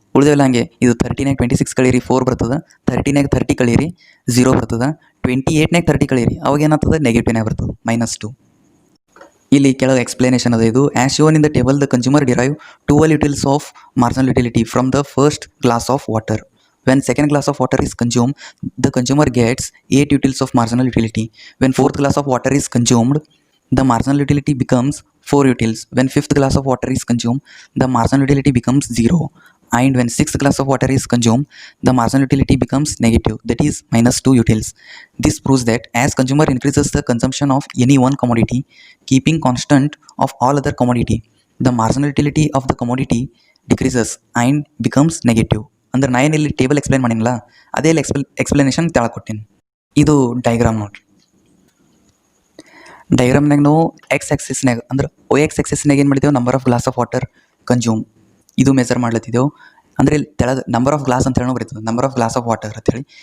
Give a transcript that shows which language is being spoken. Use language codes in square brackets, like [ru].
[kn] ಉಳಿದೆಲ್ಲ ಹಾಗೆ ಇದು 30ನ್ಯಾಗ 26 ಕಳೀರಿ 4 ಬರ್ತದೆ, 30ನ್ಯಾಗ 30 ಕಳೀರಿ 0 ಬರ್ತದೆ, 28ನ್ಯಾಗ 30 ಕಳೀರಿ ಅವಾಗ ಏನಾಗ್ತದೆ, ನೆಗೆಟಿವ್ನಾಗ ಬರ್ತದೆ, -2. ಇಲ್ಲಿ ಕೆಳಗೆ ಎಕ್ಸ್ಪ್ಲನೇಷನ್ ಅದ. ಇದು [en] As shown in the table the consumer derive 12 utils of marginal utility from the first glass of water. When second glass of water is consumed, the consumer gets 8 utils of marginal utility. When fourth glass of water is consumed, the marginal utility becomes 4 utils. When fifth glass of water is consumed, the marginal utility becomes 0. And when sixth glass of water is consumed, the marginal utility becomes negative, that is -2 utils. This proves that as consumer increases the consumption of any one commodity, keeping constant of all other commodity, the marginal utility of the commodity decreases and becomes negative. [kn] ಅಂದ್ರೆ ನಾ ಏನು ಇಲ್ಲಿ table explain ಮಾಡಿನಲ್ಲ ಅದೇ ಇಲ್ಲಿ explanation ತೆಳಗೆ ಕೊಟ್ಟೀನಿ. ಇದು diagram ನೋಡ್ರಿ. ಡೈಗ್ರಾಮ್ನಾಗ ನಾವು ಎಕ್ಸ್ ಆಕ್ಸಿಸ್ನಾಗ ಅಂದ್ರೆ OX ಆಕ್ಸಿಸ್ನಾಗ ಏನು ಮಾಡಿದೆವು, number of glass of water consume ಇದು ಮೆಜರ್ ಮಾಡ್ಲತ್ತಿದ್ದೆವು. ಅಂದ್ರೆ ಇಲ್ಲಿ ತೆಳಗೆ ನಂಬರ್ ಆಫ್ ಗ್ಲಾಸ್ ಅಂತ ಹೇಳೋ ಬರೀತದೆ, number of glass of water ಅಂತೇಳಿ.